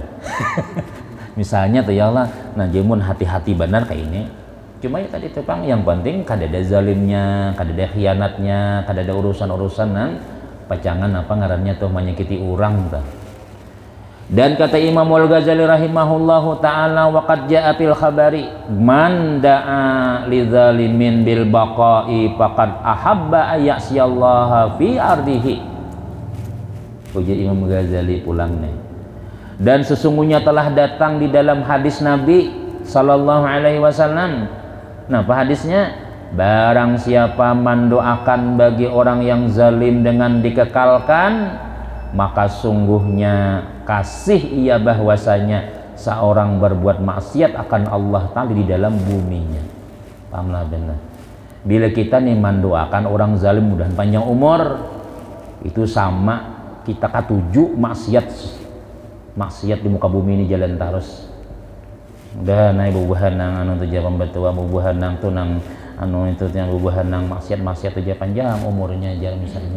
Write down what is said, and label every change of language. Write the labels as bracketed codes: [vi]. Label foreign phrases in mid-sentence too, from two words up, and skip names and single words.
[bjn] Misalnya tuh ya lah, nah jemun hati-hati benar kayak ini. Cuma ya tadi tepang yang penting kada ada zalimnya, kada ada khianatnya, kada ada urusan-urusan nang pacangan apa ngarannya tuh menyakiti orang tuh. [id] Dan kata [ar] Imam Al-Ghazali رحمه الله تعالى وقد جاء في الخبر من دعا لظالم بالبقاء فقد أحب أن يعصى الله في أرضه. [bjn] Ujar Imam Ghazali pulang nih. [id] Dan sesungguhnya telah datang di dalam hadis Nabi [ar] صلى الله عليه وسلم. [id] Nah, apa hadisnya? Barang siapa mendoakan bagi orang yang zalim dengan dikekalkan, maka sungguhnya kasih ia bahwasanya seorang berbuat maksiat akan Allah Ta'ala di dalam buminya. [bjn] Pahamlah benar. Bila kita nih mendoakan orang zalim mudah panjang umur, itu sama kita katuju maksiat di muka bumi ini jalan terus. Udah naik bubuhan nang anu tuh jalan betua bubuhan nang tuh nang anu itu yang bubuhan nang maksiat tuh panjang umurnya jalan misalnya.